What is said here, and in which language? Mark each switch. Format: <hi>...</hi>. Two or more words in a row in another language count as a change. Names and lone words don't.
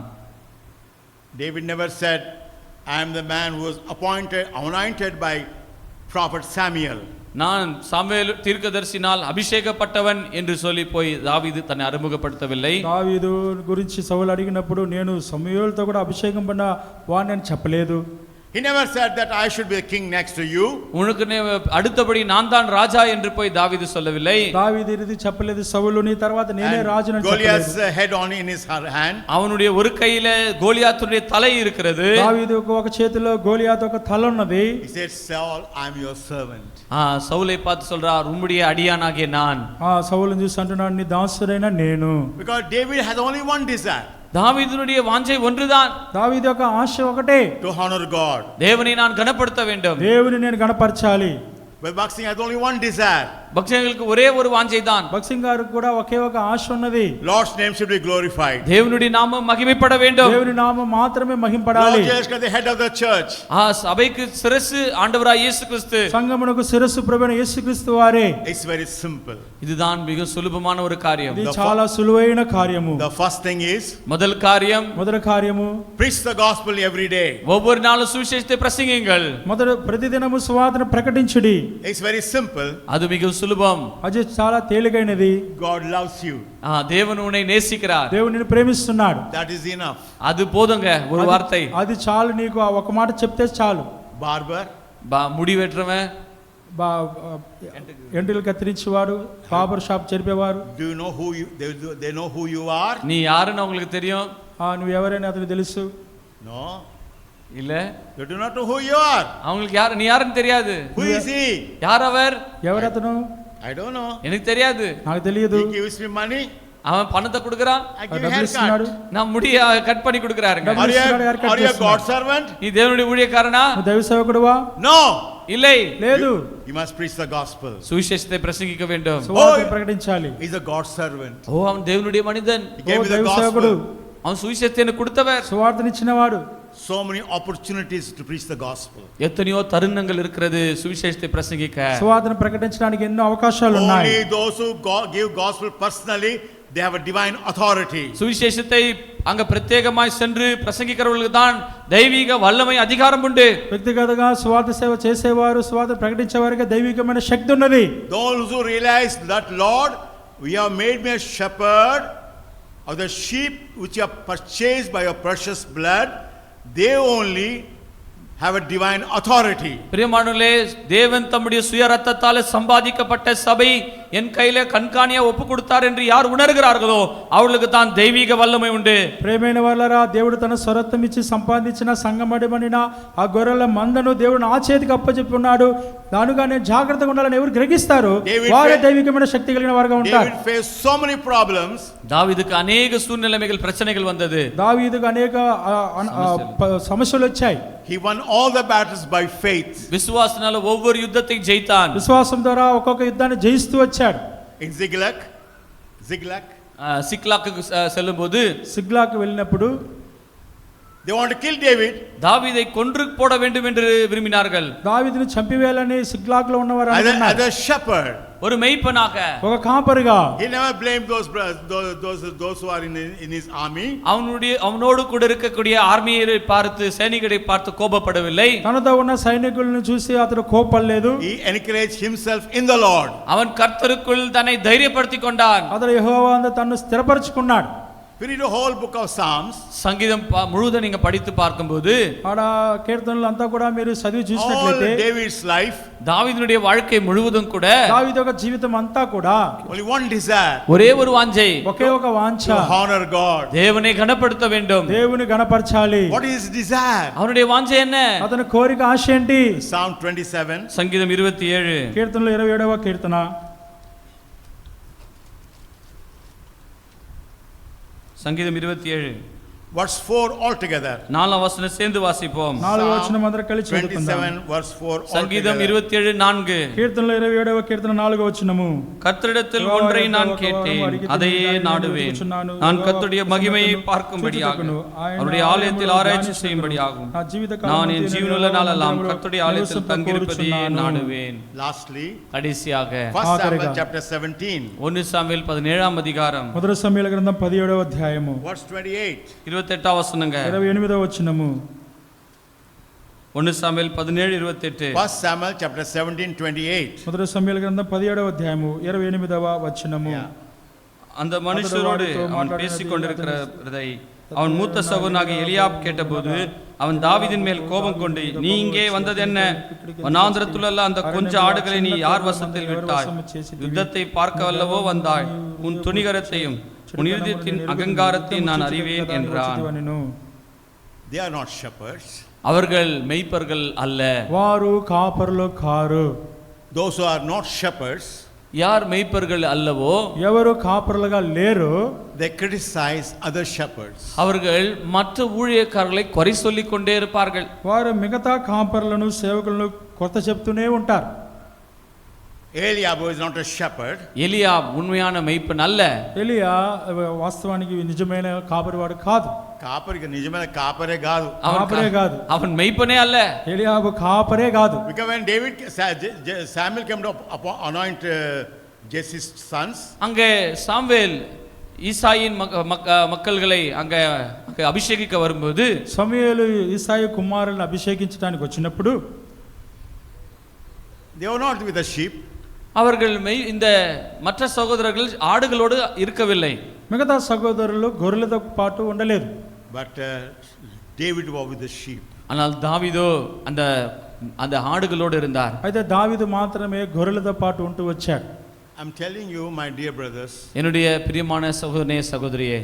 <en>David never said, I am the man who was anointed by prophet Samuel.</en> <ta>நான் சாமுவேல் தீர்க்கதரிசினால் அபிஷேகப்பட்டவன் என்று சொல்லி போய் தாவீது தன்னை அறிமுகப்படுத்தவில்லை.</ta> <te>దావీదు గురించి సౌలు అడిగినప్పుడు నేను సమూయేలుతో కూడా అభిషేకం పడిన వాడిని అని చెప్పలేదు.</te> <en>He never said that I should be the king next to you.</en> <ta>உனக்கு அடுத்தபடி நான் தான் ராஜா என்று போய் தாவீது சொல்லவில்லை.</ta> <te>దావీదు ఇది చెప్పలేదు, సౌలు నీ తర్వాత నేనే రాజుని అని చెప్పలేదు.</te> <en>Goliath's head on in his hand.</en> <ta>அவனுடைய ஒரு கையில கோலியாத்துடைய தலை இருக்கிறது.</ta> <te>దావీదు ఒక చేతిలో గోలియాతు ఒక తల ఉన్నది.</te> <en>He said, Saul, I am your servant.</en> <ta>சவுலை பார்த்து சொல்றார், உம்முடைய அடியானாகிய நான்.</ta> <te>సౌలుని చూసి అంటున్నాడు, నీ దాసుడైన నేను.</te> <en>Because David has only one desire.</en> <ta>தாவீதுடைய வாஞ்சை ஒன்றுதான்.</ta> <te>దావీదు యొక్క ఆశ ఒకటే,</te> <en>to honor God.</en> <ta>தேவனை நான் கனப்படுத்த வேண்டும்.</ta> <te>దేవుని నేను గణపరచాలి.</te> <en>But Bhakti has only one desire.</en> <ta>பக்தர்களுக்கு ஒரே ஒரு வாஞ்சை தான்.</ta> <te>భక్సింగ్ గారికి కూడా ఒకే ఒక ఆశ ఉన్నది.</te> <en>Lord's name should be glorified.</en> <ta>தேவனுடைய நாமம் மகிமைப்பட வேண்டும்.</ta> <te>దేవుని నామం మాత్రమే మహింపడాలి.</te> <en>Lord Jesus Christ, the head of the church.</en> <ta>சபைக்கு சிரசு ஆண்டவராகிய இயேசு கிறிஸ்து.</ta> <te>సంఘమునకు శిరస్సు ప్రభువైన యేసుక్రీస్తు వారే.</te> <en>It's very simple.</en> <ta>இதுதான் மிக சுலபமான ஒரு காரியம்.</ta> <te>ఇది చాలా సులువైన కార్యము.</te> <en>The first thing is,</en> <ta>முதல் காரியம்,</ta> <te>మొదటి కార్యము,</te> <en>preach the gospel every day.</en> <ta>ஒவ்வொரு நாளும் சுவிசேஷத்தை பிரசங்கியுங்கள்.</ta> <te>మొదటి ప్రతిదినము సువార్తను ప్రకటించుడి.</te> <en>It's very simple.</en> <ta>அது மிக சுலபம்.</ta> <te>అది చాలా తేలికైనది.</te> <en>God loves you.</en> <ta>தேவன் உன்னை நேசிக்கிறார்.</ta> <te>దేవుడు నిన్ను ప్రేమిస్తున్నాడు.</te> <en>That is enough.</en> <ta>அது போதுங்க, ஒரு வார்த்தை.</ta> <te>అది చాలు, నీకు ఆ ఒక మాట చెప్తే చాలు.</te> <en>Barber,</en> <ta>முடி வெட்டுறவன்,</ta> <te>ఎంటులు కత్తిరించేవాడు,</te> <en>barber shop</en> <te>జరిపేవారు.</te> <en>do you know who you they know who you are?</en> <ta>நீ யாருன்னு உங்களுக்கு தெரியும்?</ta> <te>నువ్వు ఎవరైనా అతనికి తెలుసు?</te> <en>No.</en> <ta>இல்ல,</ta> <en>You do not know who you are.</en> <ta>அவங்களுக்கு நீ யாருன்னு தெரியாது.</ta> <en>Who is he?</en> <ta>யார் அவர்?</ta> <te>ఎవరతను?</te> <en>I don't know.</en> <ta>எனக்கு தெரியாது.</ta> <te>నాకు తెలియదు.</te> <en>He gives me money.</en> <ta>அவன் பணத்தை கொடுக்கறான்,</ta> <en>I give you</en> <te>డబ్బులు</te> <en>haircut.</en> <te>ఇస్తున్నాడు,</te> <ta>நான் முடிய கட் பண்ணி கொடுக்கறாருங்க.</ta> <te>డబ్బులు ఇస్తున్నాడు,</te> <en>hair cut Are you a God</en> <te>చేస్తున్నాడు.</te> <en>servant?</en> <ta>நீ தேவனுடைய ஊழியக்காரனா?</ta> <te>నువ్వు దైవ సేవకుడువా?</te> <en>No.</en> <ta>இல்லை,</ta> <te>లేదు.</te> <en>You must preach the gospel.</en> <ta>சுவிசேஷத்தை பிரசங்கிக்க வேண்டும்.</ta> <te>సువార్తను ప్రకటించాలి.</te> <en>He's a God servant.</en> <ta>ஓ, அவன் தேவனுடைய மனிதன்,</ta> <en>He gave me the</en> <te>దైవ సేవకుడు,</te> <en>gospel.</en> <ta>அவன் சுவிசேஷத்தை எனக்கு கொடுத்தவர்.</ta> <te>సువార్తను ఇచ్చినవాడు.</te> <en>So many opportunities to preach the gospel.</en> <ta>எத்தனையோ தருணங்கள் இருக்கிறது சுவிசேஷத்தை பிரசங்கிக்க.</ta> <te>సువార్తను ప్రకటించడానికి ఎన్నో అవకాశాలు ఉన్నాయి.</te> <en>Only those who give gospel personally, they have a divine authority.</en> <ta>சுவிசேஷத்தை அங்க பிரத்யேகமாய் சென்று பிரசங்கிக்கிறவர்களுக்கு தான் தெய்வீக வல்லமை அதிகாரம் உண்டு.</ta> <te>వ్యక్తిగతంగా సువార్త సేవ చేసేవారు, సువార్త ప్రకటించేవారికి దైవికమైన శక్తి ఉన్నది.</te> <en>Those who realize that, Lord, we have made me a shepherd of the sheep which you have purchased by your precious blood, they only have a divine authority.</en> <ta>பிரியமானவர்களே, தேவன் தம்முடைய சுய ரத்தத்தால் சம்பாதிக்கப்பட்ட சபை என் கையில கண்காணியா ஒப்பு கொடுத்தார் என்று யார் உணர்கிறார்களோ அவர்களுக்கு தான் தெய்வீக வல்லமை உண்டு.</ta> <te>ప్రేమైన వాళ్ళరా, దేవుడు తన స్వరత్వం ఇచ్చి సంపాదించిన సంగమడిమనిన ఆ గొర్రెల మందను దేవుడు నా చేతికి అప్పచెప్పి ఉన్నాడు, దానిగా నేను జాగ్రత్తగా ఉండాలని ఎవరు గ్రహిస్తారు వారే దైవికమైన శక్తి కలిగిన వారుగా ఉంటారు.</te> <en>David faced so many problems.</en> <ta>தாவீதுக்கு அநேக சூழ்நிலைகள் பிரச்சனைகள் வந்தது.</ta> <te>దావీదుకు అనేక సమస్యలు వచ్చాయి.</te> <en>He won all the battles by faith.</en> <ta>விசுவாசனால ஒவ்வொரு யுத்தத்தையும் ஜெயித்தான்.</ta> <te>విశ్వాసం ద్వారా ఒక్కొక్క యుద్ధాన్ని జయిస్తూ వచ్చాడు.</te> <en>In Ziklag,</en> <ta>சிக்லாக்கு செல்லும்போது</ta> <te>సిగ్లాకు వెళ్ళినప్పుడు</te> <en>they want to kill David.</en> <ta>தாவீதை கொன்று போட வேண்டும் என்று விரும்பினார்கள்.</ta> <te>దావీదుని చంపివేయాలని సిగ్లాకులో ఉన్నవారు</te> <en>As</en> <te>అనుకున్నారు.</te> <en>a shepherd,</en> <ta>ஒரு மெய்ப்பனாக</ta> <te>ఒక కాపరిగా</te> <en>he never blamed those who are in his army.</en> <ta>அவனோடு கூட இருக்கக்கூடிய ஆர்மியை பார்த்து, சைனிகரை பார்த்து கோபப்படவில்லை.</ta> <te>తనతో ఉన్న సైనికులను చూసి అతడు కోపడలేదు.</te> <en>He encouraged himself in the Lord.</en> <ta>அவன் கர்த்தருக்குள் தன்னை தைரியப்படுத்திக் கொண்டான்.</ta> <te>అతడు యెహోవా తన్ను స్థిరపరచుకున్నాడు.</te> <en>We read the whole book of Psalms.</en> <ta>சங்கீதம் முழுவதும் நீங்க படித்து பார்க்கும்போது</ta> <te>ఆడ కీర్తనలు అంతా కూడా మీరు చదివి</te> <en>All</en> <te>చూసినట్లయితే</te> <en>David's life,</en> <ta>தாவீதுடைய வாழ்க்கை முழுவதும் கூட</ta> <te>దావీదు యొక్క జీవితం అంతా కూడా</te> <en>only one desire,</en> <ta>ஒரே ஒரு வாஞ்சை,</ta> <te>ఒకే ఒక వాంఛ,</te> <en>to honor God.</en> <ta>தேவனை கனப்படுத்த வேண்டும்.</ta> <te>దేవుని గణపరచాలి.</te> <en>What is his desire?</en> <ta>அவனுடைய வாஞ்சை என்ன?</ta> <te>అతని కోరిక ఆశ ఏంటి?</te> <en>Psalm 27.</en> <ta>சங்கீதம் 27</ta> <te>కీర్తనలు 27వ కీర్తన</te> <ta>சங்கீதம் 27</ta> <en>Verse 4 altogether.</en> <ta>4 வசனம் சேர்ந்து வாசிப்போம்.</ta> <te>4వ వచనం అందరం కలిసి చదువుకుందాం.</te> <en>27 verse 4</en> <ta>சங்கீதம்</ta> <en>altogether.</en> <ta>27 4</ta> <te>కీర్తనలు 27వ కీర్తన 4వ వచనము.</te> <ta>கர்த்தரிடத்தில் ஒன்றை நான் கேட்டேன், அதையே நாடுவேன். நான் கர்த்தருடைய மகிமையை பார்க்கும்படியாக, அவருடைய ஆலயத்தில் ஆராய்ச்சி செய்யும்படியாகும். நான் என் ஜீவனுள்ள நாளெல்லாம் கர்த்தருடைய ஆலயத்தில் தங்கியிருப்பதையே நாடுவேன்.</ta> <en>Lastly,</en> <ta>கடைசியாக</ta> <en>1 Samuel chapter 17.</en> <ta>1 சாமுவேல் 17ஆம் அதிகாரம்</ta> <te>మొదటి సమూయేలు గ్రంథం 17వ అధ్యాయము</te> <en>Verse 28.</en> <ta>28 வசனங்க.</ta> <te>28వ వచనము.</te> <ta>1 சாமுவேல் 17:28.</ta> <en>1 Samuel chapter 17 28.</en> <te>మొదటి సమూయేలు గ్రంథం 17వ అధ్యాయము 28వ వచనము.</te> <ta>அந்த மனுஷரோடு அவன் பேசிக் கொண்டிருக்கிறதை அவன் மூத்த சகோதரனாகிய எலியாப் கேட்டபோது அவன் தாவீதின் மேல் கோபம் கொண்டு, நீ இங்கே வந்தது என்ன? வனாந்திரத்துள்ள அந்த கொஞ்ச ஆடுகளை நீ யார் வசத்தில் விட்டாய்? யுத்தத்தை பார்க்க வல்லவோ வந்தாய்? உன் துணிகரத்தையும் உன் இருதயத்தின் அகங்காரத்தையும் நான் அறிவேன் என்றான்.</ta> <en>They are not shepherds.</en> <ta>அவர்கள் மெய்ப்பர்கள் அல்ல.</ta> <te>వారు కాపరులు కారు.</te> <en>Those who are not shepherds,</en> <ta>யார் மெய்ப்பர்கள் அல்லவோ</ta> <te>ఎవరు కాపరులుగా లేరు,</te> <en>they criticize other shepherds.</en> <ta>அவர்கள் மற்ற ஊழியக்காரர்களை குறை சொல்லிக் கொண்டே இருப்பார்கள்.</ta> <te>వారు మిగతా కాపరులను సేవకులను కొత్త చెప్తూనే ఉంటారు.</te> <en>Eliab is not a shepherd.</en> <ta>எலியா உண்மையான மெய்ப்பன் அல்ல.</ta> <te>ఎలియా వాస్తవానికి నిజమైన కాపరివాడు కాదు. కాపరికి నిజమైన కాపరే కాదు. కాపరే కాదు.</te> <ta>அவன் மெய்ப்பனே அல்ல.</ta> <te>ఎలియాబు కాపరే కాదు.</te> <en>Because when Samuel came to anoint Jesse's sons,</en> <ta>அங்கே சாமுவேல் ஈசாயின் மக்கள்களை அங்கே அபிஷேகிக்க வரும்போது</ta> <te>సమూయేలు ఈసాయి కుమారులను అభిషేకించడానికి వచ్చినప్పుడు</te> <en>they were not with the sheep.</en> <ta>அவர்கள் இந்த மற்ற சகோதரர்கள் ஆடுகளோடு இருக்கவில்லை.</ta> <te>మిగతా సహోదరులు గొర్రెలతో పాటు ఉండలేదు.</te> <en>But David was with the sheep.</en> <ta>ஆனால் தாவீதோ அந்த ஆடுகளோடு இருந்தார்.</ta> <te>అయితే దావీదు మాత్రమే గొర్రెలతో పాటు ఉంటూ వచ్చాడు.</te> <en>I'm telling you, my dear brothers,</en> <ta>என்னுடைய பிரியமான சகோதரனே சகோதரியே,</ta>